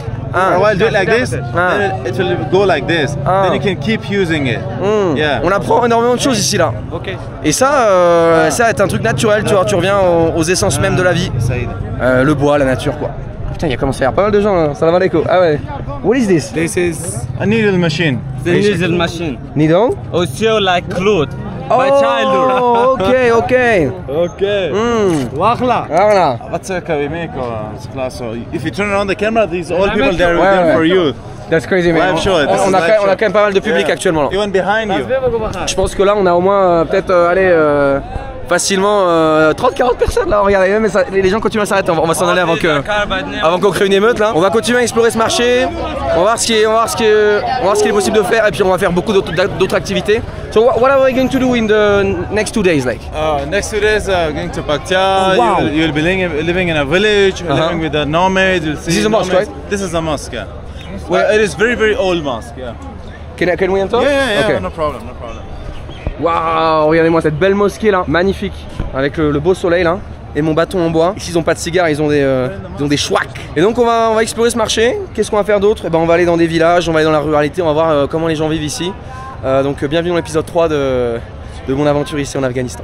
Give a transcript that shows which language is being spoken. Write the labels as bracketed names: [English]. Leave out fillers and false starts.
[English] For a while, do it like this, then it will go like this. Then you can keep using it. Yeah. [French] On apprend énormément de choses ici là. Et ça, ça est un truc naturel, tu vois, tu reviens aux essences même de la vie. Le bois, la nature quoi. Putain, il y a commencé à y avoir pas mal de gens là. [English] Salam alaikum. [French] Ah ouais. [English] What is this? This is a needle machine. The needle machine. Needle? Also like cloth. My childhood. [French] Okay. Voilà. [English] What's we make class. So if you turn around the camera, these all people they are there for you. That's crazy man. [French] On a quand même pas mal de public actuellement là. [English] Even behind you. [French] Je pense que là on a au moins peut-être facilement 30-40 personnes là, regardez, même les gens continuent à s'arrêter, on va s'en aller avant qu'on crée une émeute là. On va continuer à explorer ce marché, on va voir ce qu'il est possible de faire et puis on va faire beaucoup d'autres activités. [English] So what are we going to do in the next 2 days like? Next 2 days going to Paktia. Oh, wow. You'll be living in a village, living with the nomads. You'll see This is a mosque, right? This is a mosque, yeah. Well, it is very old mosque, yeah. Can we enter? Yeah, okay. No problem, no problem. [French] Waouh, regardez-moi cette belle mosquée là, magnifique, avec le beau soleil là, et mon bâton en bois. Ici ils ont pas de cigares, ils ont des chouacs. Et donc on va explorer ce marché. Qu'est-ce qu'on va faire d'autre? Eh ben on va aller dans des villages, on va aller dans la ruralité, on va voir comment les gens vivent ici. Donc bienvenue dans l'épisode 3 de mon aventure ici en Afghanistan.